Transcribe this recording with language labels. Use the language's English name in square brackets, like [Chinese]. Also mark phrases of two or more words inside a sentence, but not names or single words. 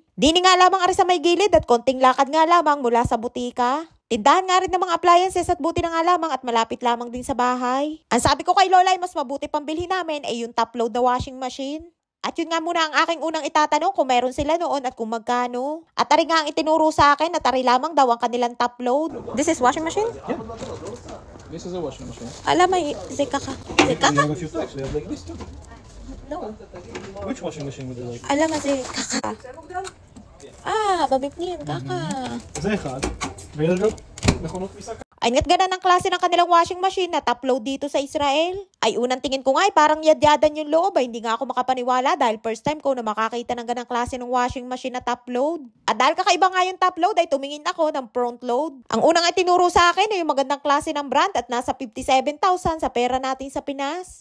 [Filipino] Dini nga lamang ari sa may gilid at konting lakad nga lamang mula sa butika. Tindahan nga rin ng mga appliances at buti na nga lamang at malapit lamang din sa bahay. Ang sabi ko kay Lola ay mas mabuti pang bilhin namin ay yung [English] top load [Filipino] na [English] washing machine. [Filipino] At yun nga muna ang aking unang itatanong kung meron sila noon at kung magkano. At tari nga ang itinuro sa akin na tari lamang daw ang kanilang [English] top load. This is washing machine? Yeah. This is a washing machine. Alam, may zika ka. Zika We ka? have a few types. We have like this too. No. Which washing machine would you like? Alam, zika ka. Babibniyan kaka. [Hebrew] זה אחד. ויש גם מכונות כביסה. [Filipino] Ay nga't ganan ang klase ng kanilang [English] washing machine [Filipino] na [English] top load [Filipino] dito sa Israel. Ay unang tingin ko nga ay parang yadyadan yung loob ay hindi nga ako makapaniwala dahil [English] first time [Filipino] ko na makakita ng ganang klase ng [English] washing machine [Filipino] na [English] top load. [Filipino] At dahil kakaiba nga yung [English] top load [Filipino] ay tumingin ako ng [English] front load. [Filipino] Ang unang ay tinuro sa akin ay yung magandang klase ng brand at nasa 57,000 sa pera natin sa Pinas.